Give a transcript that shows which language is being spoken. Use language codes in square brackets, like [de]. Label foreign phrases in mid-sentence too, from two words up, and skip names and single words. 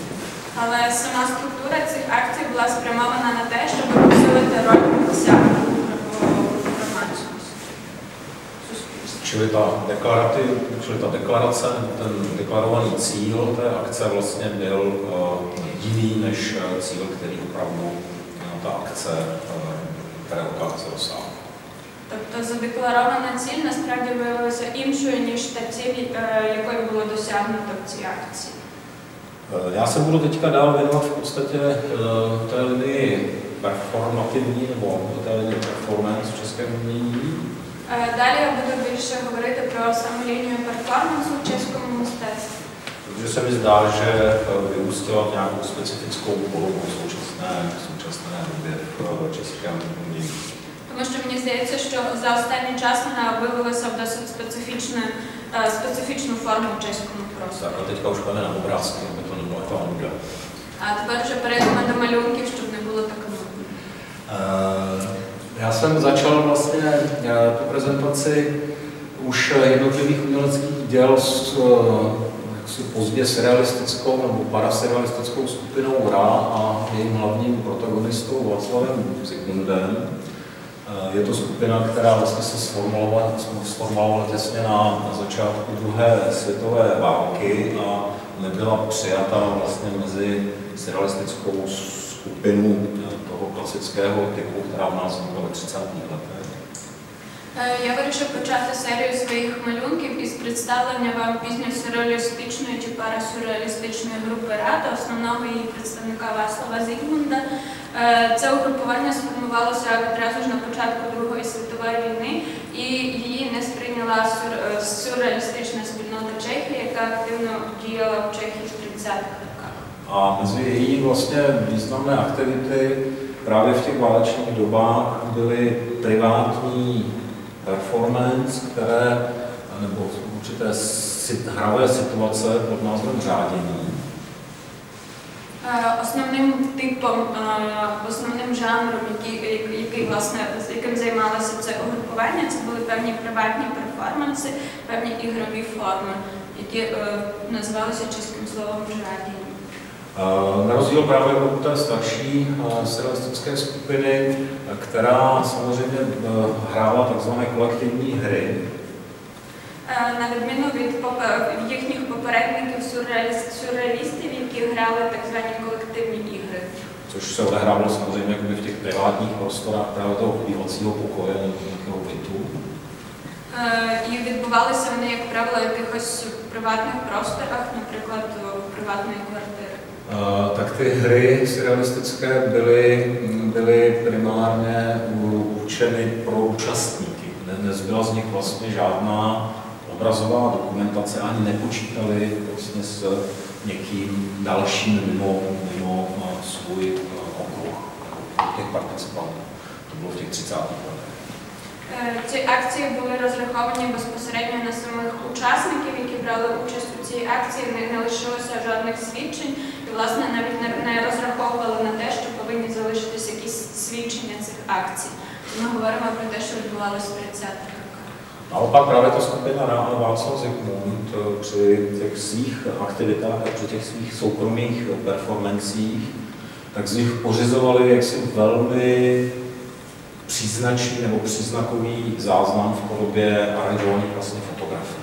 [uk] Але сама структура цих акцій була спрямована на те, щоб посилити роль митця в громадськості. [cs] Čili ta deklarace, ten deklarovaný cíl té akce vlastně byl jiný než cíl, který opravdu ta akce, které ta akce dosáhla. [uk] Тобто задекларована ціль насправді виявилася іншою, ніж та ціль, якою було досягнуто в цій акції. [cs] Já se budu teďka dál věnovat v podstatě té linii performativní nebo té linii performance v českém umění. [uk] Далі я буду більше говорити про саму лінію перформансу в чеському мистецтві. [cs] Protože se mi zdá, že vyústila v nějakou specifickou podobu současné době v českém umění. [uk] Тому що мені здається, що за останній час вона виявилася в досить специфічну форму в чеському просторі. [cs] Tak a teďka už půjdeme na obrázky, aby to nebyla ta nuda. [uk] А тепер вже перейдемо до малюнків, щоб не було так нудно. [cs] Já jsem začal vlastně tu prezentaci už jednotlivých uměleckých děl s pozdě surrealistickou nebo parasurrealistickou skupinou RA a jejím hlavním protagonistou Václavem Zikmundem. Je to skupina, která vlastně se sformulovala těsně na začátku druhé světové války a nebyla přijata vlastně mezi surrealistickou skupinu toho klasického typu, která v nás vznikla ve 30. letech. [uk] Я вирішив почати серію своїх малюнків із представлення вам пізньосюрреалістичної чи парасюрреалістичної групи РА та основного її представника Вацлава Зігмунда. Це угрупування сформувалося відразу ж на початку Другої світової війни, і її не сприйняла сюрреалістична спільнота Чехії, яка активно діяла в Чехії в 30-х роках. [cs] A mezi její vlastně významné aktivity právě v těch válečných dobách byly privátní performance, které, nebo určité hravé situace pod názvem řádění. [uk] Основним жанром, яким займалося це угрупування, це були певні приватні перформанси, певні ігрові форми, які називалися чеським словом «žádění». [cs] Na rozdíl právě od té starší surrealistické skupiny, která samozřejmě hrála takzvané kolektivní hry. [uk] На відміну від їхніх попередників сюрреалістів, які грали так звані колективні ігри. [cs] Což se odehrávalo samozřejmě v těch privátních prostorách právě toho obývacího pokoje nebo nějakého bytu. [uk] І відбувалися вони, як правило, в якихось приватних просторах, наприклад, приватної квартири. [cs] Tak ty hry surrealistické byly primárně určeny pro účastníky. Nezbyla z nich vlastně žádná obrazová dokumentace, ani nepočítali vlastně s někým dalším mimo svůj okruh těch participantů. To bylo v těch 30. letech. [uk] Ці акції були розраховані безпосередньо на самих учасників, які брали участь у цій акції, не лишилося жодних свідчень і, власне, навіть не розраховували на те, що повинні залишитися якісь свідчення цих акцій. Ми говоримо про те, що відбувалося в 30-х роках. [cs] Naopak právě ta skupina RA a Václav Zikmund při těch svých aktivitách a při těch svých soukromých performancích, tak z nich pořizovali jaksi velmi příznačný nebo příznakový záznam v podobě aranžovaných vlastně fotografií.